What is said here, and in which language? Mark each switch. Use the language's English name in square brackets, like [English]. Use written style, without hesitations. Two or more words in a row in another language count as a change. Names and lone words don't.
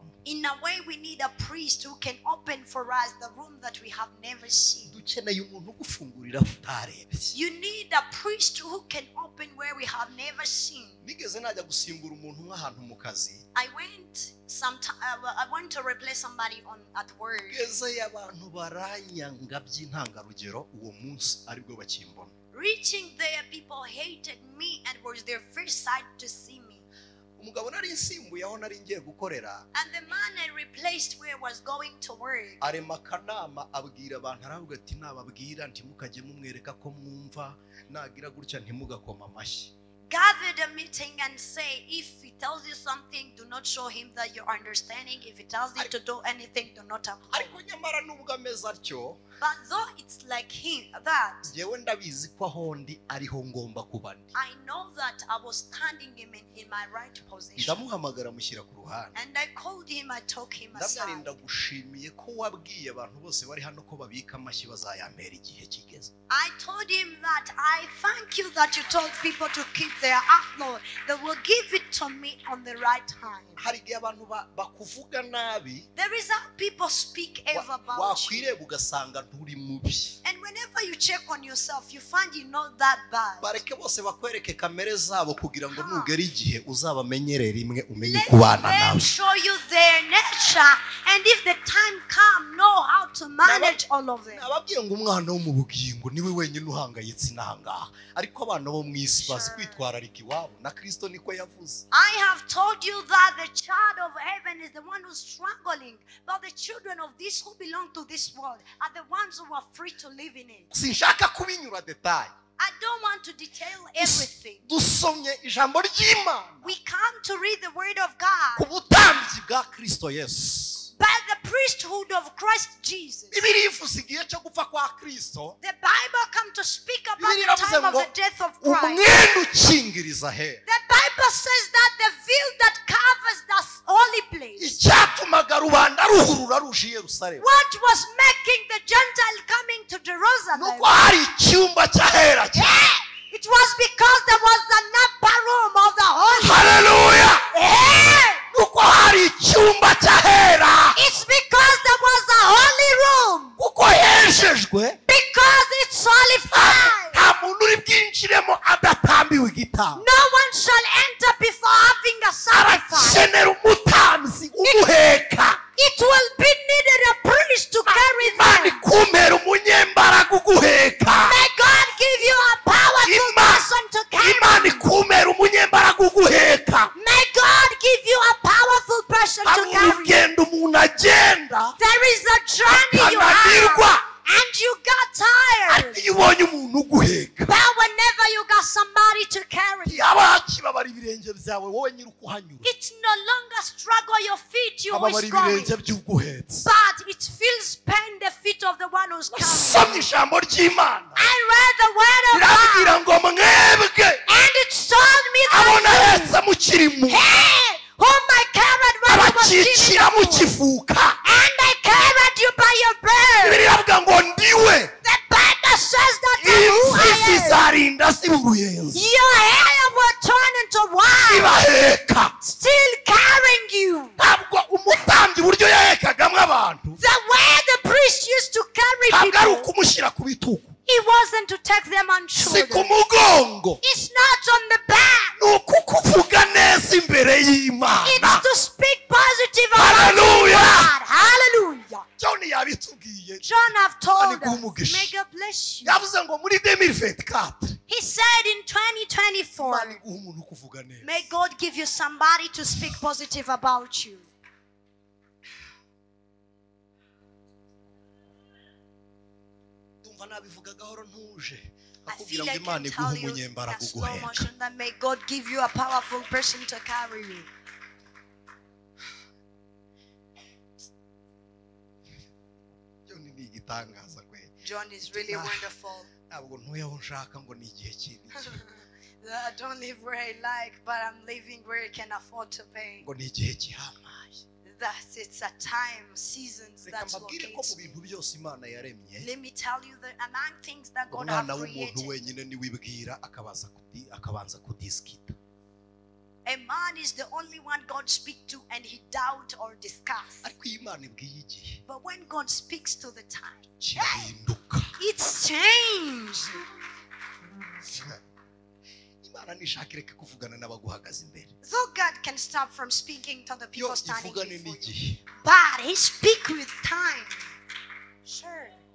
[English] In a way, we need a priest who can open for us the room that we have never seen. [Kinyarwanda] Dukeneye umuntu ugufungurira utarebye. [English] You need a priest who can open where we have never seen. [Kinyarwanda] Nigeze najya gusimbura umuntu nk'ahantu mu kazi. [English] I went to replace somebody at work. [Kinyarwanda] Geze abantu baranyanga by'intangarugero uwo munsi aribwo bakimbona. [English] Reaching there, people hated me and was their first sight to see me. [Kinyarwanda] Umugabo nari nsimbuye aho nari ngiye gukorera. [English] And the man I replaced where was going to work. [Kinyarwanda] Arema kanama abwira abantu aravuga ati nababwira ntimukajye mumwereka ko mwumva nagira gutya ntimugakoma amashyi. [English] Gathered a meeting and say, if he tells you something, do not show him that you're understanding. If he tells you to do anything, do not applaud. [Kinyarwanda] Ariko nyamara nubwo ameze atyo, [English] But though it's like him, that [Kinyarwanda] jewe ndabizi ko aho ndi ariho ngomba kuba ndi. [English] I know that I was standing him in my right position. [Kinyarwanda] Ndamuhamagara mushyira ku ruhande. [English] And I called him, I took him aside. [Kinyarwanda] Ndamwarinda gushimiye ko wabwiye abantu bose bari hano ko babika amashyi bazayampera igihe kigeze. [English] I told him that I thank you that you told people to keep their upload. They will give it to me on the right time. [Kinyarwanda] Hari igihe abantu bakuvuga nabi. [English] There is how people speak ever about you. [Kinyarwanda] Wakwireba ugasanga nturi mubi. [English] And whenever you check on yourself, you find you're not that bad. [Kinyarwanda] Bareke bose bakwereke kamere zabo kugira ngo nugera igihe uzabamenyere rimwe umenye kubana [English] Let [Kinyarwanda] nawe. [English] them show you their nature, and if the time come, know how to manage all of them. [Kinyarwanda] Nababwiye ngo umwana wo mu bugingo niwe wenyine uhangayitse inanga, ariko abana bo mu isi bazi kwitwararika iwabo na Kristo niko yavuze. [English] I have told you that the child of heaven is the one who's struggling, but the children of this who belong to this world are the ones who are free to live in it. [Kinyarwanda] Sinshaka kubinyura detail. [English] I don't want to detail everything. [Kinyarwanda] dusomye ijambo ry'Imana [English] We come to read the word of God [Kinyarwanda] ku butambyi bwa Kristo Yesu. [English] by the priesthood of Christ Jesus. [Kinyarwanda] Bibiliya ivuze igihe cyo gupfa kwa Kristo, [English] The Bible comes to speak about [Kinyarwanda] Bibiliya [English] the time of [Kinyarwanda] iravuze ngo [English] the death of Christ. [Kinyarwanda] umwenda ukingiriza ahera. [English] The Bible says that the veil that covers the holy place, [Kinyarwanda] Icyatumaga rubanda ruhurura ruje i Yerusalemu [English] what was making the Gentile coming to Jerusalem, [Kinyarwanda] nuko hari icyumba cy'ahera cyane. [English] it was because there was an upper room of the holy. [Kinyarwanda] Haleluya! Nuko hari icyumba cy'ahera [English] It's because there was a holy room, [Kinyarwanda] kuko yejejwe, [English] because it's solidified. [Kinyarwanda] nta muntu uri bwinjiremo adatambiwe igitambo. [English] No one shall enter before having a sacrifice. [Kinyarwanda] Arakenera umutambyi umuheka. [English] It will be needed a priest to carry [Kinyarwanda] Imana [English] them. [Kinyarwanda] ikumera umunyembaraga uguheka. [English] May God give you a powerful person to carry. [Kinyarwanda] Imana ikumera umunyembaraga uguheka. [English] May God give you a powerful person to [Kinyarwanda] Hari [English] carry. [Kinyarwanda] urugendo umuntu agenda [English] There is a journey you [Kinyarwanda] akananirwa, [English] have, and you got tired. [Kinyarwanda] ariko iyo ubonye umuntu uguheka [English] But whenever you got somebody to carry, [Kinyarwanda] yaba hakibabara ibirenge byawe wowe nyiri ukuhanyura, [English] it's no longer struggle your feet you [Kinyarwanda] hababara [English] was going, [Kinyarwanda] ibirenge by'uguhetse. [English] but it feels pain the feet of the one who's carrying. [Kinyarwanda] Somye ijambo ry'Imana [English] I read the word of [Kinyarwanda] rirabwira [English] God, [Kinyarwanda] ngo mwebwe [English] and it told me [Kinyarwanda] abo [English] that [Kinyarwanda] nahetse mukiri mu [English] hey, whom I carried when I was [Kinyarwanda] abakikira [English] still in the womb, [Kinyarwanda] mukivuka, [English] and I carried you by your birth. [Kinyarwanda] biravuga ngo ndiwe [English] The Bible says that I am who [Kinyarwanda] imfizi [English] I am. [Kinyarwanda] zarinda ziba uruyenzi [English] Your hair will turn into white, [Kinyarwanda] ibaheka. [English] still carrying you. [Kinyarwanda] Ntabwo umutambyi uburyo yahekagamo abantu [English] The way the priest used to carry [Kinyarwanda] ntabwo ari [English] people, [Kinyarwanda] ukumushyira ku bitugu, [English] it wasn't to take them on [Kinyarwanda] si ku [English] shoulder. [Kinyarwanda] mugongo, [English] It's not on the back. [Kinyarwanda] ni ukukuvuga neza imbere y'Imana. [English] It's to speak positive about Hallelujah. God. Hallelujah. [Kinyarwanda] John yabitubwiye, [English] John have told [Kinyarwanda] Imana [English] us, [Kinyarwanda] iguhe [English] may God bless you. [Kinyarwanda] yavuze ngo muri 2024 [English] He said in [Kinyarwanda] Imana [English] 2024, [Kinyarwanda] iguhe umuntu ukuvuga neza. [English] may God give you somebody to speak positive about you. [Kinyarwanda] Ndumva nabivuga gahoro ntuje, [English] I [Kinyarwanda] akubwira [English] feel [Kinyarwanda] ngo [English] I [Kinyarwanda] Imana [English] can [Kinyarwanda] iguhe [English] tell you [Kinyarwanda] umunyembaraga [English] in slow [Kinyarwanda] uguheka. [English] motion that may God give you a powerful person to carry you. [Kinyarwanda] John ni igitangaza kwe. [English] John is really wonderful. [Kinyarwanda] Ntabwo ntuye aho nshaka ngo ni igihe kinini, [English] I don't live where I like, but I'm living where I can afford to pay. [Kinyarwanda] ngo ni igihe gihamaye. [English] It's a time, seasons [Kinyarwanda] Reka [English] that's [Kinyarwanda] mbabwire ko mu [English] locates [Kinyarwanda] bintu [English] me. [Kinyarwanda] byose Imana yaremye, [English] Let me tell you that among things that God [Kinyarwanda] umwana [English] has [Kinyarwanda] w'umuntu [English] created, [Kinyarwanda] wenyine niwibwira akabanza kudisikita. [English] a man is the only one God speaks to and he doubt or discuss. [Kinyarwanda] Ariko iyo Imana ibwiye igihe [English] But when God speaks to the time, [Kinyarwanda] kirahinduka. [English] it's changed. [Kinyarwanda] Imana nishaka ireke kuvugana n'abaguhagaze imbere, [English] So God can stop from speaking to the [Kinyarwanda] yo [English] people standing [Kinyarwanda] ivugane [English] before you. [Kinyarwanda] n'igihe. [English] But he speaks with time. Sure.